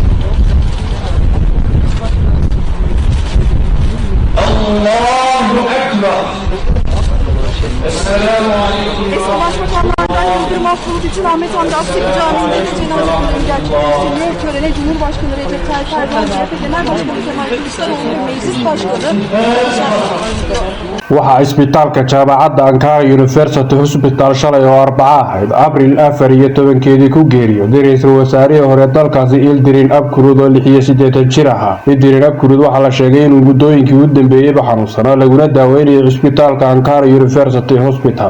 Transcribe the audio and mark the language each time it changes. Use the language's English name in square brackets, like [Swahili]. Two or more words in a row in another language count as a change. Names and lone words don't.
[Arabic] الله أكبر. [Turkish] Esselamu Aleyküm. Eski Başbakanlardan Yıldırım Akbulut için Ahmet Hamdi Askeri Camii'nde de cenaze töreni gerçekleştiriliyor. Törene Cumhurbaşkanı Recep Tayyip Erdoğan, CHP Genel Başkanı Kemal Kılıçdaroğlu ve Meclis Başkanı [Somali] waxaa isbitaalka jaamacadda Ankara University Hospital shalay oo Arbaca ahayd Abriil 4 ku geeriyooday ra'iisul wasaarihii hore dalkaasi Yildirim Akbulut oo 68 jir ahaa. Yildirim Akbulut waxaa la sheegay inuu muddooyinkii u dambeeyay xanuunsanaa laguna daaweynayay isbitaalka Ankara University Hospital.